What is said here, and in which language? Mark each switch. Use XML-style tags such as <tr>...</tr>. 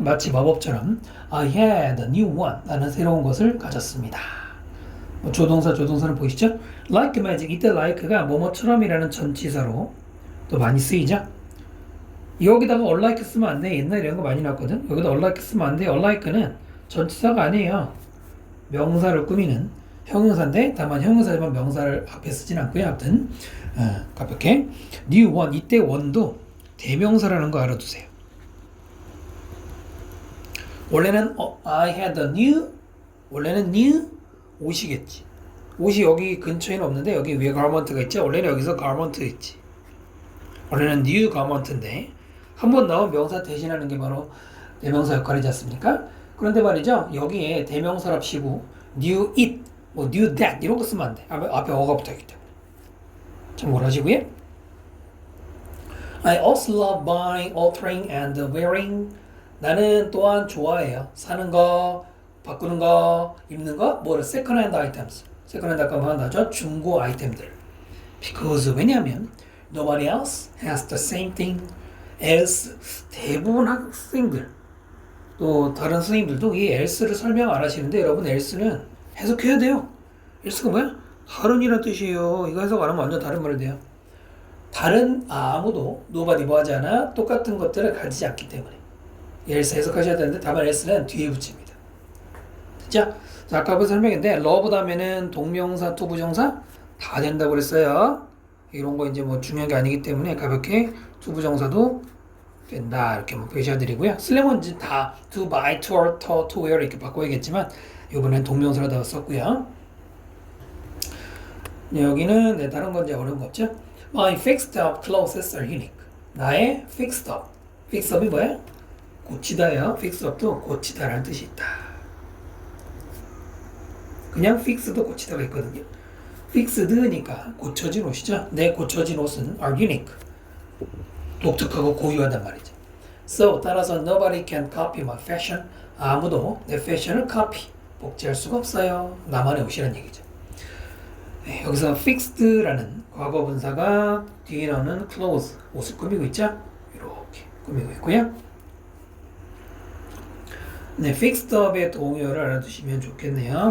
<ko>마치 마법처럼</ko> <en>I had a new one.</en> <ko>나는 새로운 것을 가졌습니다. 조동사는 보이시죠?</ko> <en>Like magic.</en> <ko>이때 like가 뭐뭐처럼이라는 전치사로 또 많이 쓰이죠? 여기다가 unlike 쓰면 안 돼. 옛날에 이런 거 많이 나왔거든. 여기다 unlike 쓰면 안 돼. unlike는 전치사가 아니에요. 명사를 꾸미는 형용사인데 다만 형용사지만 명사를 앞에 쓰진 않고요. 아무튼 가볍게 new one 이때 one도 대명사라는 거 알아두세요. 원래는</ko> <en>I had a new</en> <ko>원래는 new 옷이겠지. 옷이 여기 근처에는 없는데 여기 위에 garment가 있지. 원래는 여기서 garment 있지. 원래는 new garment인데 한번 나온 명사 대신하는 게 바로 대명사 역할이지 않습니까? 그런데 말이죠. 여기에 대명사랍시고 new it, 뭐 new that 이런 거 쓰면 안 돼. 앞에 어가 붙어있기 때문에. 참고를 하시고요.</ko> <en>I also love buying, altering, and wearing.</en> <ko>나는 또한 좋아해요. 사는 거, 바꾸는 거, 입는 거, 뭐를</ko> <en>second-hand items.</en> <ko>second-hand 아까 한다죠. 중고 아이템들.</ko> <en>Because</en> <ko>왜냐하면</ko> <en>nobody else has the same thing else.</en> <ko>대부분 학생들 또 다른 선생님들도 이 else를 설명 안 하시는데 여러분 else는 해석해야 돼요. else가 뭐야? 다른이란 뜻이에요. 이거 해석 안 하면 완전 다른 말이 돼요. 다른 아무도 nobody 뭐 하지 않아? 똑같은 것들을 가지지 않기 때문에 else 해석하셔야 되는데 다만 else는 뒤에 붙입니다. 자, 아까 설명했는데 love 다음에는 동명사, 투부정사 다 된다고 그랬어요. 이런 거 이제 뭐 중요한 게 아니기 때문에 가볍게 투부정사도 된다 이렇게 뭐 표시해드리고요. 쓸려면 이제 다</ko> <en>to buy, to, to wear</en> <ko>이렇게 바꿔야겠지만 이번엔 동명사로 다 썼고요. 여기는 다른 건 이제 어려운 거 없죠.</ko> <en>My fixed up clothes are unique.</en> <ko>나의 fixed up. fix up이 뭐야? 고치다예요. fix up도 고치다라는 뜻이 있다. 그냥 fix도 고치다가 있거든요. fixed니까 고쳐진 옷이죠. 내 고쳐진 옷은</ko> <en>are unique.</en> <ko>독특하고 고유하단 말이죠.</ko> <en>So</en> <ko>따라서</ko> <en>nobody can copy my fashion.</en> <ko>아무도 내 패션을 copy, 복제할 수가 없어요. 나만의 옷이란 얘기죠. 네, 여기서 fixed라는 과거 분사가 뒤에 나오는 clothes, 옷을 꾸미고 있죠? 이렇게 꾸미고 있고요. 네, fixed up의 동요를 알아두시면 좋겠네요.</ko>